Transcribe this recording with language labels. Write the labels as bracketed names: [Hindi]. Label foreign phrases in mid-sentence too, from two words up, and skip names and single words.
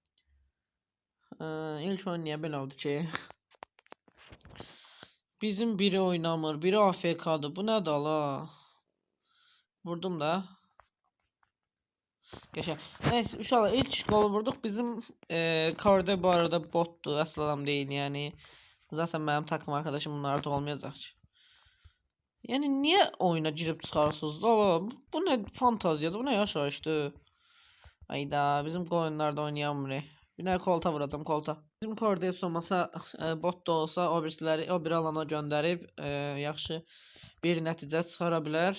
[Azerbaijani] İlk oyun niyə belə oldu ki? Bizim biri oynamır, biri AFK'dır. Bu nədir ala? Vurdum da. Geçer. Neyse uşaqlar ilk golu vurduq. Bizim Korde bu arada botdur. Əsl adam [Turkish] değil yani. [Azerbaijani] Zaten mənim [Turkish] takım arkadaşım [Azerbaijani] bunlar artıq olmayacaq ki. Yəni niyə oyuna girib çıxarsınız? Ala, bu nə fantaziyadır, bu nə yaşayışdır? Ayda bizim oyunlarda oynayamırıq. Bir dənə kolta vuracağım, kolta. Bizim Cordeus olmasa, bot da olsa o bir alana göndərib yaxşı bir nəticə çıxara bilər.